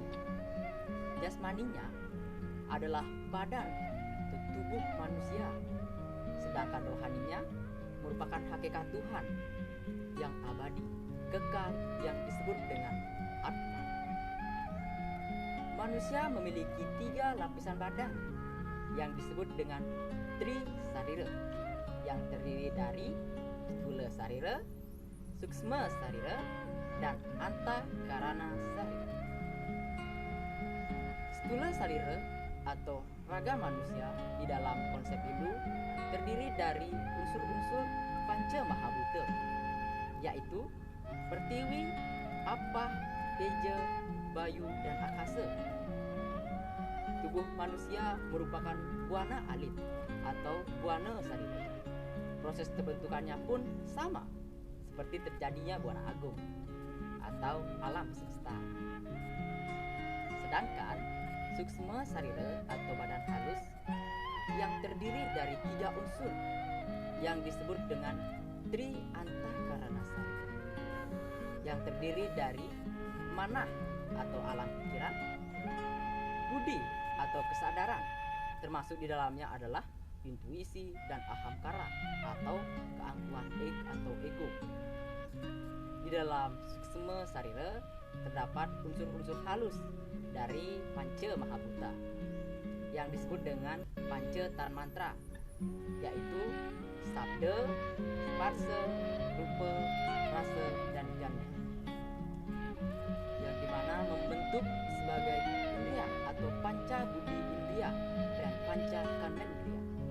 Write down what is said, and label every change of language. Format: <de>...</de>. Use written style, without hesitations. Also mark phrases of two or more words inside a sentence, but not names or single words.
<id>Jasmaninya adalah badan atau tubuh manusia, sedangkan rohaninya merupakan hakikat Tuhan yang abadi, kekal, yang disebut dengan Atma. Manusia memiliki 3 lapisan badan yang disebut dengan Tri Sarira, yang terdiri dari Stula Sarira, Suksma Sarira, dan Anta Karana Sarira. Stula Sarira atau raga manusia di dalam konsep Hindu terdiri dari unsur-unsur Panca Mahabhuta, yaitu Pertiwi, Apa, Teja, Bayu, dan Akasa. Tubuh manusia merupakan buana alit atau buana sarira. Proses terbentukannya pun sama seperti terjadinya buana agung atau alam semesta. Sedangkan suksma sarira atau badan halus yang terdiri dari 3 unsur yang disebut dengan Tri Antakarana Sarira, yang terdiri dari manah atau alam pikiran, budi atau kesadaran, termasuk di dalamnya adalah intuisi dan ahamkara atau keangkuhan atau ego. Di dalam suksma sarira terdapat unsur-unsur halus dari Panca Mahabhuta yang disebut dengan Panca Tanmantra, yaitu sabda, sparsa, rupa, rasa, dan janya, yang dimana membentuk sebagai indriya atau panca budi indriya dan panca karmendriya.</id>